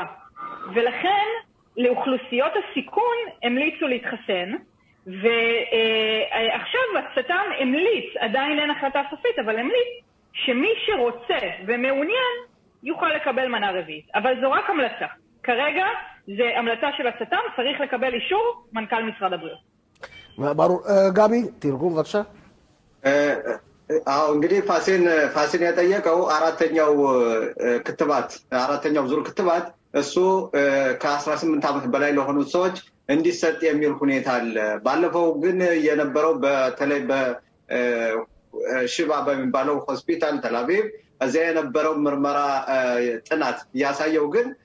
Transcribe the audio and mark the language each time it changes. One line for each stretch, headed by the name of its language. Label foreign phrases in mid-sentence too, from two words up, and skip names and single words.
Hebrew: ולכן לאוכלוסיות הסיכון המליצו להתחסן, ועכשיו הצט"ם המליץ, עדיין אין החלטה סופית, אבל המליץ שמי שרוצה ומעוניין יוכל לקבל מנה רביעית. אבל זו רק המלצה. כרגע זה המלצה של הצט"ם, צריך לקבל אישור מנכ"ל משרד הבריאות. ברור.
Amharic: ጋቢ ትርጉም በቃ እንግዲህ ፋሲን የጠየቀው አራተኛው ዙር ክትባት እሱ ከ18 ዓመት በላይ ለሆኑ ሰዎች እንዲሰጥ የሚል ሁኔታ አለ። ባለፈው ግን የነበረው በተለይ በሽባ በሚባለው ሆስፒታል ተላቪቭ እዚያ የነበረው ምርመራ ጥናት ያሳየው ግን